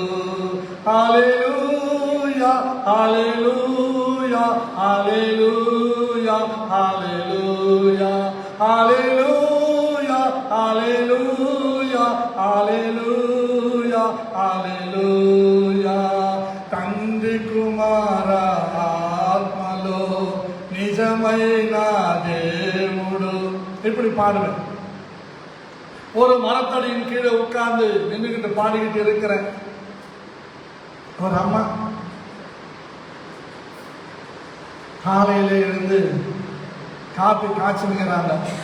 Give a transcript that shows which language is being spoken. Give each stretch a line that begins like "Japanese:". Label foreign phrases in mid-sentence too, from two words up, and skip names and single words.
Telugu: హల్లెలూయా హల్లెలూయా హల్లెలూయా హల్లెలూయా హల్లెలూయా హల్లెలూయా హల్లెలూయా హల్లెలూయా. తండ్రి కుమార ఆత్మలో నిజమైన దేవుడు.
Tamil: இப்படி பாடுவேன். ஒரு மரத்தடியின் கீழே உட்கார்ந்து நின்றுகிட்டு பாடிக்கிட்டு இருக்கிறேன். ஒரு அம்மா காலையில இருந்து காப்பி காய்ச்சுங்கிறாங்க.